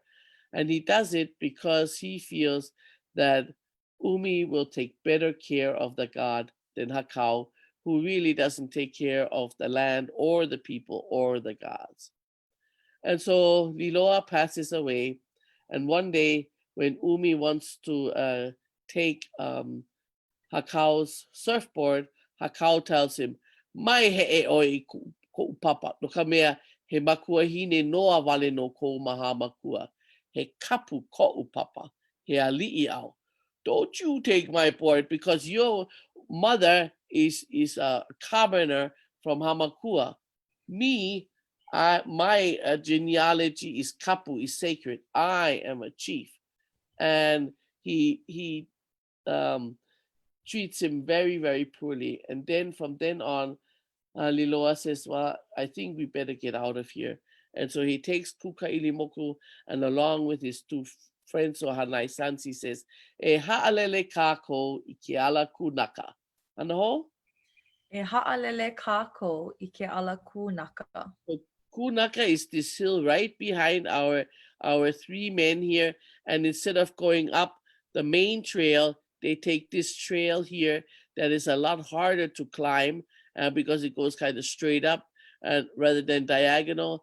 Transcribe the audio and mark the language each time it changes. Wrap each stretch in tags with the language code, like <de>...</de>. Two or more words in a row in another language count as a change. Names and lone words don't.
<en>And he does it because he feels that Umi will take better care of the god than Hakau, who really doesn't take care of the land or the people or the gods. And so Liloa passes away. And one day, when Umi wants to take Hakau's surfboard, Hakau tells him,</en> <haw>"Mai he e oi ko papa, no ka mea he makua hine noa wale no ko maha makua. He kapu ko papa, he ali'i au.</haw> <en>Don't you take my board because your mother is a commoner from Hamakua. Me, my genealogy is kapu, is sacred. I am a chief." And he treats him very, very poorly. And then from then on, Liloa says, "Well, I think we better get out of here." And so he takes Kū-A-Kanaka, and along with his two friends or Hanai sons, he says,</en> <haw>"E ha'alele kako I ke ala kunaka."</haw> <en>And the whole?</en> <haw>E ha'alele kākou I ke ala kūnaka.</haw> <en>So Kunaka is this hill right behind our three men here. And instead of going up the main trail, they take this trail here that is a lot harder to climb because it goes kind of straight up rather than diagonal.</en>